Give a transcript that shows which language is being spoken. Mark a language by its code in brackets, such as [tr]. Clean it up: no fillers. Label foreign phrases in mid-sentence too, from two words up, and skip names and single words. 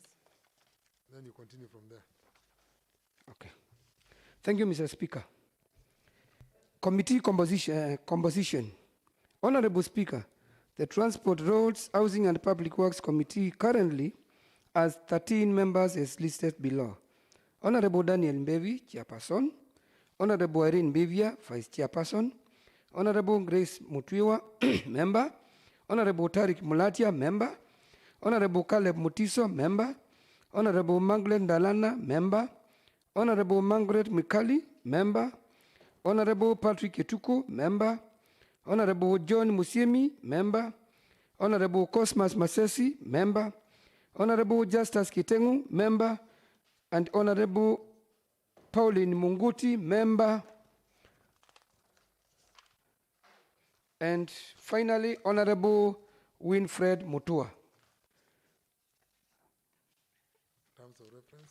[en] Then you continue from there. Okay. Thank you, Mr. Speaker. Committee composition. Honorable Speaker, the Transport, Roads, Housing and Public Works Committee currently has 13 members as listed below. Honorable Daniel Mbevi, Chairperson. Honorable Irene Mbevi, Vice Chairperson. Honorable Grace Mutwiwa, Member. Honorable Tariq Mulatya, Member. Honorable Caleb Mutiso, Member. Honorable Magdalene Dalana, Member. Honorable Margaret Mikali, Member. Honorable Patrick Etuku, Member. Honorable John Musiemi, Member. Honorable Cosmas Masesi, Member. Honorable Justus Kitengu, Member. And Honorable Pauline Munguti, Member. And finally, Honorable Winfred Mutua. Terms of reference.